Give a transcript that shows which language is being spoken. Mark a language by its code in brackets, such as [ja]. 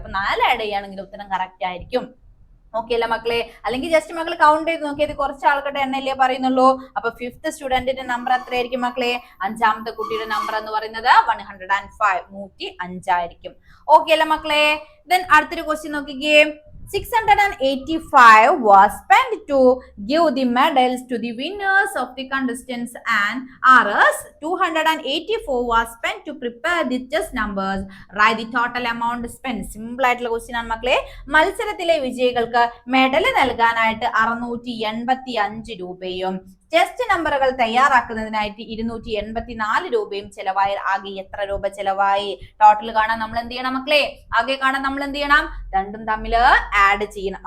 [ml] അപ്പൊ 4 ആഡ് ചെയ്യുകയാണെങ്കിൽ ഉത്തരം കറക്റ്റ് ആയിരിക്കും. ഓക്കെ അല്ല മക്കളെ? അല്ലെങ്കിൽ ജസ്റ്റ് മക്കൾ കൗണ്ട് ചെയ്ത് നോക്കിയത് കുറച്ച് ആൾക്കാരുടെ എണ്ണല്ലേ പറയുന്നുള്ളൂ. അപ്പൊ ഫിഫ്ത് സ്റ്റുഡന്റിന്റെ നമ്പർ എത്രയായിരിക്കും മക്കളെ? അഞ്ചാമത്തെ കുട്ടിയുടെ നമ്പർ എന്ന് പറയുന്നത് 105, 105 ആയിരിക്കും. ഓക്കെ അല്ല മക്കളെ? ദെൻ അടുത്തൊരു ക്വസ്റ്റ്യൻ നോക്കിക്കേ. [en] 685 was spent to give the medals to the winners of the contestants and Rs 284 was spent to prepare the chess numbers. Write the total amount spent. [ml] Simple ആയിട്ടുള്ള question ആണ് മക്കളെ. മത്സരത്തിലെ വിജയികൾക്ക് medal നൽകാനായിട്ട് 685 രൂപയും test നമ്പറുകൾ തയ്യാറാക്കുന്നതിനായിട്ട് 284 രൂപയും ചെലവായി. ആകെ എത്ര രൂപ ചെലവായി? ടോട്ടൽ കാണാൻ നമ്മൾ എന്ത് ചെയ്യണം മക്കളെ? ആകെ കാണാൻ നമ്മൾ എന്ത് ചെയ്യണം? രണ്ടും തമ്മിൽ ആഡ് ചെയ്യണം.